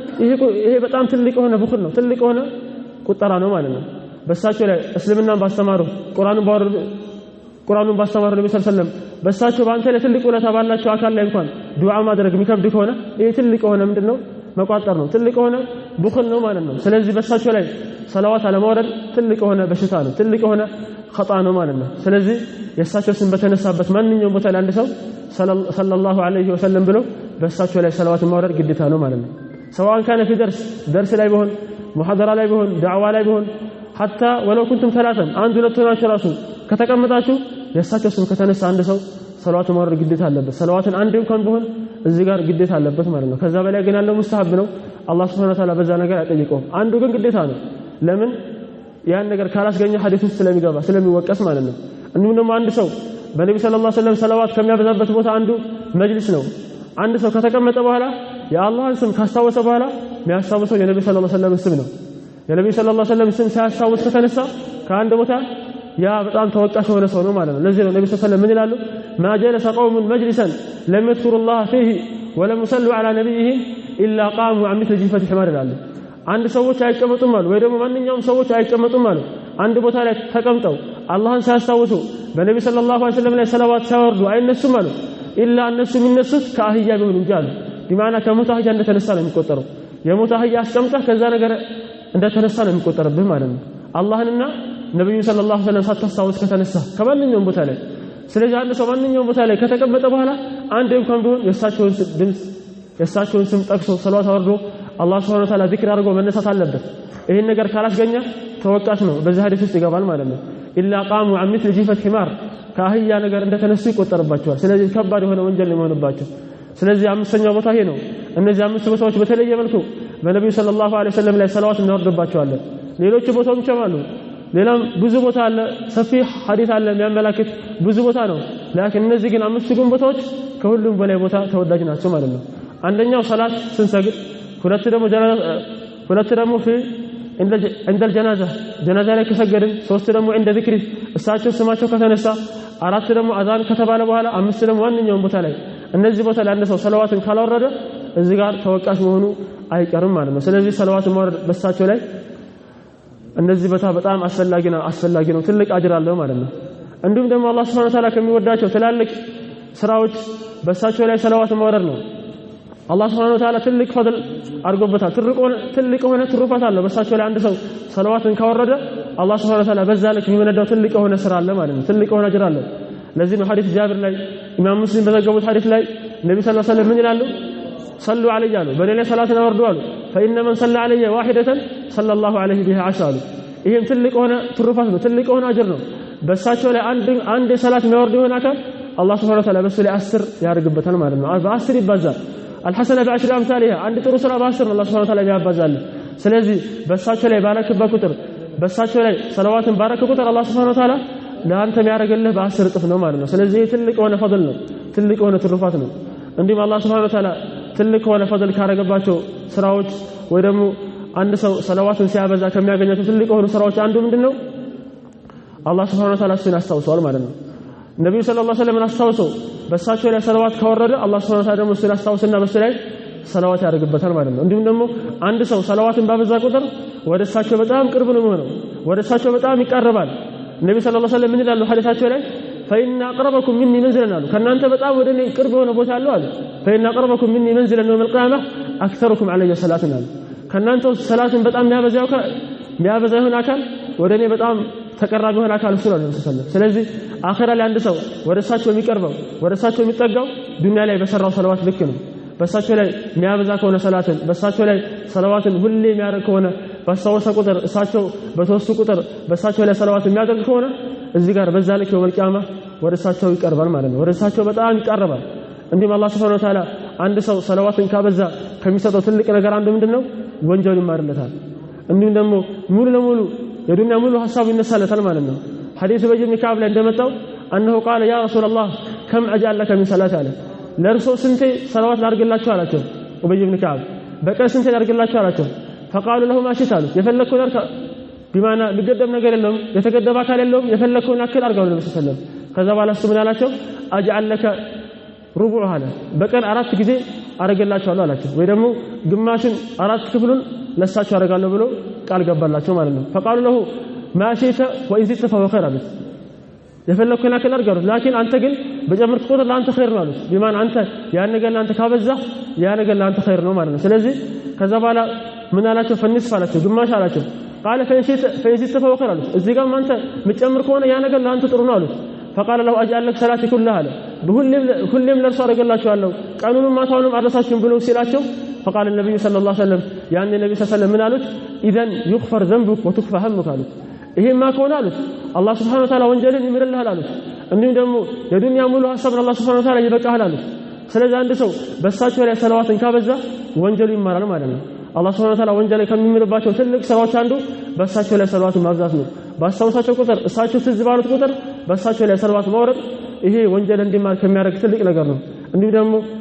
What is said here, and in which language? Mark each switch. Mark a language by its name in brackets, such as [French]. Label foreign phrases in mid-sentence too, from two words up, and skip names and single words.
[Amharic] ይሄ በጣም ትልቅ ሆነ ብኹል ነው ትልቅ ሆነ ቁጠራ ነው ማለት ነው በሳቸው ላይ እስልምናን ባስተማሩ ቁርአኑን ባስተማሩ ነብዩ [Arabic] صلى الله عليه وسلم [Amharic] በሳቸው ባንተ ላይ ትልቅ ውለታ ባላቸው አካል ላይ እንኳን ዱዓ ማድረግ የሚከብድ ከሆነ ይሄ ትልቅ ሆነ ምንድነው መቋጠር ነው ትልቅ ሆነ ብኹል ነው ማለት ነው ስለዚህ በሳቸው ላይ ሰላዋት አለማውረድ ትልቅ ሆነ በሽታ ነው ትልቅ ሆነ خطأ ነው ማለት ነው ስለዚህ የሳቸው ስም በተነሳበት ማንኛውም ቦታ ላይ አንድ ሰው [Arabic] صلى الله عليه [Amharic] ወሰለም ብሎ በሳቸው ላይ ሰላዋት ማውረድ ግዴታ ነው ማለት ነው [Arabic] سواء كان في درس [Amharic] ላይ ቢሆን محاضرة ላይ ቢሆን ዳዕዋ ላይ ቢሆን [Arabic] حتى ولو كنتم ثلاثا [Amharic] አንድ ሁለት ሆናችሁ ራሱ ከተቀመጣችሁ የሳቸው ስም ከተነሳ አንድ ሰው ሰላዋት ማውረድ ግዴታ አለበት ሰላዋትን አንድ እንኳን ቢሆን እዚህ ጋር ግዴታ አለበት ማለት ነው ከዛ በላይ ግን ያለው ሙስተሐብ ነው አላህ [Arabic] سبحانه وتعالى [Amharic] በዛ ነገር አይጠይቀውም አንዱ ግን ግዴታ ነው ለምን ያን ነገር ካላስገኘ ሐዲስ ውስጥ ስለሚገባ ስለሚወቀስ ማለት ነው እንዴም ደግሞ አንድ ሰው በነብዩ [Arabic] صلى الله عليه وسلم [Amharic] ሰላዋት ከሚያበዛበት ቦታ አንዱ መጅሊስ ነው አንድ ሰው ከተቀመጠ በኋላ የአላህን ስም ካስታወሰ በኋላ የሚያስታውሰው የነብዩ [Arabic] صلى الله عليه وسلم [Amharic] ስም ነው የነብዩ [Arabic] صلى الله عليه وسلم [Amharic] ስም ሲያስታውስ ከተነሳ ከአንድ ቦታ ያ በጣም ተወቃሽ የሆነ ሰው ነው ማለት ነው ለዚህ ነው ነብዩ [Arabic] صلى الله عليه وسلم [Amharic] ምን ይላሉ [Arabic] ما جلس قوم مجلسا لم يذكروا الله فيه ولم يصلوا على نبيهم الا قاموا عن مثل جيفة حمار [Amharic] ይላሉ አንድ ሰዎች አይቀመጡም አሉ ወይ ደግሞ ማንኛውም ሰዎች አይቀመጡም አሉ አንድ ቦታ ላይ ተቀምጠው አላህን ሲያስታውሱ በነብዩ [Arabic] صلى الله عليه وسلم [Amharic] ላይ ሰላዋት ሲያወርዱ አይነሱም አሉ ኢላ እነሱ የሚነሱት ከአህያ ቢሆን እንጂ አሉ ቢማና ከሞተ አህያ እንደተነሳ ነው የሚቆጠረው የሞተ አህያ አስቀምጠህ ከዛ ነገር እንደተነሳ ነው የሚቆጠርብህ ማለት ነው አላህንና ነብዩ [Arabic] صلى الله عليه وسلم [Amharic] ሳታስታውስ ከተነሳ ከማንኛውም ቦታ ላይ ስለዚህ አንድ ሰው ማንኛውም ቦታ ላይ ከተቀመጠ በኋላ አንድ እንኳን ቢሆን የሳቸውን ስም ጠቅሶ ሰላዋት አወርዶ አላህ [Arabic] سبحانه وتعالى [Amharic] ዚክር አድርጎ መነሳት አለበት ይሄን ነገር ካላስገኘ ተወቃሽ ነው በዚህ ሐዲስ ውስጥ ይገባል ማለት ነው [Arabic] إلا قاموا عن مثل جيفة حمار [Amharic] ከአህያ ነገር እንደተነሱ ይቆጠርባቸዋል ስለዚህ ከባድ የሆነ ወንጀል ሊሆንባቸው ስለዚህ አምስተኛው ቦታ ይሄ ነው እነዚህ አምስት ቦታዎች በተለየ መልኩ በነብዩ [Arabic] صلى الله عليه وسلم [Amharic] ላይ ሰላዋት እናወርድባቸዋለን ሌሎች ቦታዎች አሉ ሌላም ብዙ ቦታ አለ ሰፊ ሐዲስ አለ የሚያመላክት ብዙ ቦታ ነው ላኪን እነዚህ ግን አምስቱ ግን ቦታዎች ከሁሉም በላይ ቦታ ተወዳጅ ናቸው ማለት ነው አንደኛው ሰላት ስንሰግድ ሁለት ደግሞ [Arabic] عند الجنازة [Amharic] ጀናዛ ላይ ከሰገድን ሶስት ደግሞ [Arabic] عند ذكر [Amharic] እሳቸው ስማቸው ከተነሳ አራት ደግሞ አዛን ከተባለ በኋላ አምስት ደግሞ ዋንኛውም ቦታ ላይ እነዚህ ቦታ ላይ አንድ ሰው ሰላዋትን ካላወረደ እዚህ ጋር ተወቃሽ መሆኑ አይቀርም ማለት ነው ስለዚህ ሰላዋትን ማውረድ በሳቸው ላይ እነዚህ ቦታ በጣም አስፈላጊ ነው ትልቅ አጅር አለው ማለት ነው እንዲሁም ደግሞ አላህ Subhanahu [Arabic] وتعالى [Amharic] ከሚወዳቸው ትላልቅ ስራዎች በሳቸው ላይ ሰላዋት ማውረድ ነው አላህ [Arabic] سبحانه وتعالى [Amharic] ትልቅ ፈድል አድርጎበታል ትልቅ ሆነ ትሩፋት አለው በሳቸው ላይ አንድ ሰው ሰለዋትን ካወረደ አላህ [Arabic] سبحانه وتعالى [Amharic] በዛ ልክ የሚመነዳው ትልቅ ሆነ ስራ አለ ማለት ነው ትልቅ ሆነ አጅር አለ ለዚህ ነው ሐዲስ ጃብር ላይ ኢማም ሙስሊም በዘገቡት ሐዲስ ላይ ነብዩ [Arabic] صلى الله عليه وسلم [Amharic] ምን ይላሉ [Arabic] صلوا عليه [Amharic] አሉ በሌላ ሰላትን አወርዱ አሉ [Arabic] فإن من صلى عليه واحدة صلى الله عليه بها [Amharic] 10 አሉ ይሄም ትልቅ ሆነ ትሩፋት ነው ትልቅ ሆነ አጅር ነው በሳቸው ላይ አንድ ሰላት የሚያወርድ ይሆን አካል አላህ Subhanahu [Arabic] وتعالى [Amharic] በሱ ላይ 10 ያደርግበታል ማለት ነው በ10 ይባዛል [Arabic] الحسنة بعشر أمثالها عند ترسل باسر الله سبحانه وتعالى يابزال [Amharic] ስለዚህ በሳቸው ላይ ባረክበት ቁጥር በሳቸው ላይ ሰለዋትን ባረከ ቁጥር አላህ [Arabic] سبحانه وتعالى [Amharic] ለአንተ የሚያደርግልህ በ10 እጥፍ ነው ማለት ነው ስለዚህ ትልቅ ሆነ ፈድል ነው ትልቅ ሆነ ትሩፋት ነው እንዲሁም አላህ [Arabic] سبحانه وتعالى [Amharic] ትልቅ ሆነ ፈድል ካረገባቸው ስራዎች ወይ ደግሞ አንድ ሰው ሰለዋትን ሲያበዛ ከሚያገኛቸው ትልቅ ሆነ ስራዎች አንዱ ምንድነው አላህ [Arabic] سبحانه وتعالى [Amharic] እሱን ያስታውሳል ማለት ነው ነብዩ [Arabic] صلى الله عليه وسلم [Amharic] አስታውሰው በሳቸው ላይ ሰለዋት ካወረደ አላህ [Arabic] سبحانه وتعالى [Amharic] ደግሞ እሱን ያስታውስና በሱ ላይ ሰለዋት ያደርግበታል ማለት ነው እንዲሁም ደግሞ አንድ ሰው ሰለዋትን ባበዛ ቁጥር ወደሳቸው በጣም ቅርብ ነው የሚሆነው ወደሳቸው በጣም ይቀርባል ነብዩ [Arabic] صلى الله عليه وسلم [Amharic] ምን ይላሉ ሐዲሳቸው ላይ [Arabic] فإن أقربكم مني منزلا [Amharic] አሉ ከናንተ በጣም ወደኔ ቅርብ የሆነ ቦታ አለው አሉ [Arabic] فإن أقربكم مني منزلا يوم القيامة أكثركم علي صلاة [Amharic] አሉ ከናንተ ሰላትን በጣም የሚያበዛ ይሆን አካል ወደኔ በጣም ተቀራቢ ይሆን አካል እሱ ነው ነብዩ [Arabic] صلى الله عليه وسلم [Amharic] ስለዚህ አኺራ ላይ አንድ ሰው ወደሳቸው የሚቀርበው ወደሳቸው የሚጠጋው ዱንያ ላይ በሰራው ሰለዋት ልክ ነው በሳቸው ላይ የሚያበዛ ከሆነ ሰላትን በሳቸው ላይ ሰለዋትን ሁሌ የሚያደርግ ከሆነ ባስታወሰ ቁጥር እሳቸው በተወሱ ቁጥር በሳቸው ላይ ሰለዋት የሚያደርግ ከሆነ እዚህ ጋር በዛ ልክ [Arabic] يوم القيامة [Amharic] ወደሳቸው ይቀርባል ማለት ነው ወደሳቸው በጣም ይቀርባል እንዲሁም አላህ [Arabic] سبحانه وتعالى [Amharic] አንድ ሰው ሰለዋትን ካበዛ ከሚሰጠው ትልቅ ነገር አንዱ ምንድነው ወንጀል ይማርለታል እንዲሁም ደግሞ ሙሉ ለሙሉ የዱንያ ሙሉ ሐሳቡ ይነሳለታል ማለት ነው ሐዲስ በጅ ኢብኑ ከዓብ ላይ እንደመጣው [Arabic] انه قال يا رسول الله كم اجعل لك من صلاه [Amharic] አለ ለርሶ ስንቴ ሰለዋት ላድርግላችሁ አላቸው ኡበይ ኢብኑ ከዓብ በቀን ስንቴ ላድርግላችሁ አላቸው [Arabic] فقالوا له ما شئت [Amharic] የፈለከው ነገር ቢማና ሊገደብ ነገር የለም የተገደበ አካል የለውም የፈለከውን አክል አድርገው ነብዩ [Arabic] صلى الله عليه وسلم [Amharic] ከዛ በኋላ እሱ ምን አላቸው [Arabic] اجعل لك ربع [Amharic] አለ በቀን 4 ጊዜ አረጋላችኋለሁ አላቸው ወይ ደግሞ ግማሽን 4 ክፍሉን ለሳቸው አረጋለሁ ብሎ ቃል ገባላቸው ማለት ነው [Arabic] فقالوا له ما شئت وإن زدت فهو خير [Amharic] አሉት የፈለከውን አክል አድርገው ላኪን አንተ ግን በጨመርክ ቁጥር ለአንተ ኸይር ነው አሉት ቢማን አንተ ያን ነገር ለአንተ ካበዛ ያ ነገር ለአንተ ኸይር ነው ማለት ነው ስለዚህ ከዛ በኋላ ምን አላቸው ፈንስ አላቸው ግማሽ አላቸው [Arabic] قال فإن زدت فهو خير [Amharic] አሉት እዚህ ጋር አንተ ምጨምር ከሆነ ያ ነገር ለአንተ ጥሩ ነው አሉት [Arabic] فقال له اجعل لك صلاتي كلها [Amharic] አለ ሁሌም ለርሱ አረጋላችኋለሁ ቀኑንም ማታውንም አድረሳችሁን ብሎ ሲላቸው [Arabic] فقال النبي صلى الله عليه وسلم [Amharic] ያን ነብዩ [Arabic] صلى الله عليه وسلم [Amharic] ምን አሉት [Arabic] اذا يغفر ذنبك وتكفى همك [Amharic] አሉት ይሄማ ከሆነ አሉት አላህ [Arabic] سبحانه وتعالى [Amharic] ወንጀልን ይምርልሃል አሉት እንዲሁም ደግሞ የዱንያ ሙሉ ሐሳብን አላህ [Arabic] سبحانه وتعالى [Amharic] ይበቃሃል አሉት ስለዚህ አንድ ሰው በሳቸው ላይ ሰለዋትን ካበዛ ወንጀሉ ይማራል ማለት ነው አላህ [Arabic] سبحانه وتعالى [Amharic] ወንጀል ከሚምርባቸው ትልቅ ሰዎች አንዱ በሳቸው ላይ ሰለዋትን ማብዛት ነው ባስታወሳቸው ቁጥር እሳቸው ትዝ ባሉት ቁጥር በሳቸው ላይ ሰለዋት ማውረድ ይሄ ወንጀል እንዲማር ከሚያደርግ ትልቅ ነገር ነው እንዲሁም ደግሞ